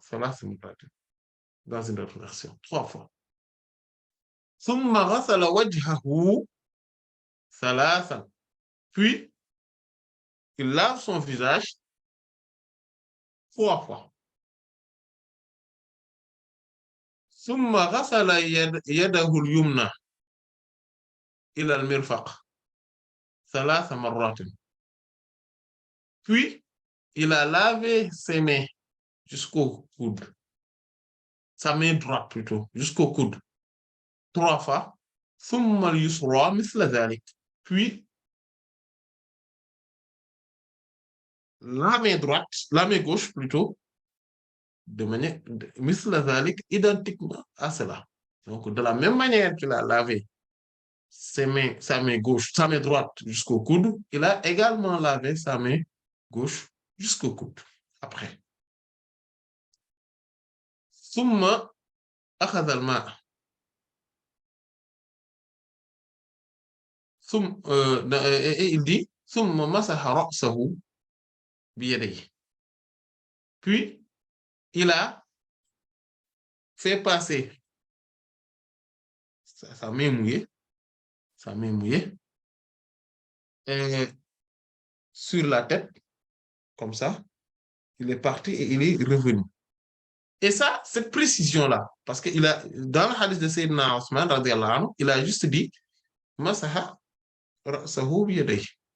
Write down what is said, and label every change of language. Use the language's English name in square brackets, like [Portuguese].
[French] Salasa dans une autre version, 3 fois. [Arabic] ثم غسل وجهه ثلاثا. [French] Puis, il lave son visage 3 fois. [Arabic] ثم غسل يده اليمنى إلى المرفق 3 مرات. [French] Puis, il a lavé ses mains jusqu'au coude. Sa main droite plutôt, jusqu'au coude. 3 fois. [Arabic] ثم اليسرى مثل ذلك. [French] Puis, la main droite, la main gauche plutôt, de manière [Arabic] مثل ذلك, [French] identiquement à cela. Donc, de la même manière qu'il a lavé sa main gauche, sa main droite jusqu'au coude, il a également lavé sa main gauche jusqu'au coude. Après. [Arabic] ثم أخذ الماء. [French] Et il dit [Arabic] ثم مسح رأسه بيديه. [French] Puis, il a fait passer sa main mouillée sur la tête, comme ça. Il est parti et il est revenu. Et ça, cette précision-là, parce que dans le hadith de Sayyidina Ousmane, il a juste dit [Arabic] Masaha ra'sahu biyadayhi.